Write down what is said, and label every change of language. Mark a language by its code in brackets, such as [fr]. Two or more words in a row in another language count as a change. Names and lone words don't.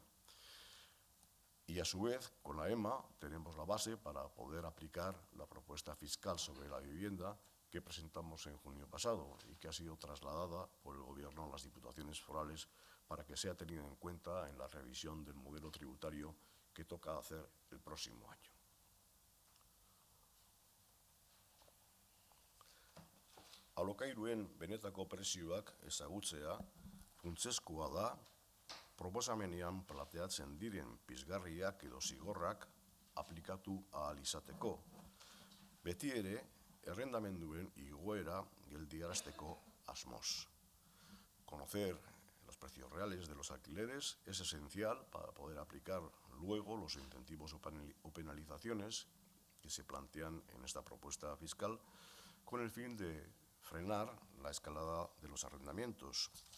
[es] Y a su vez, con la EMA tenemos la base para poder aplicar la propuesta fiscal sobre la vivienda que presentamos en junio pasado y que ha sido trasladada por el Gobierno a las diputaciones forales para que sea tenida en cuenta en la revisión del modelo tributario que toca hacer el próximo año. [eu] Alokairuen benetako prezioak ezagutzea funtsezkoa da proposamenean planteatzen diren pizgarriak edo zigorrak aplikatu ahal izateko. Beti ere, errendamenduen igoera geldiarazteko asmoz. [es] Conocer los precios reales de los alquileres es esencial para poder aplicar luego los incentivos o penalizaciones que se plantean en esta propuesta fiscal con el fin de frenar la escalada de los arrendamientos.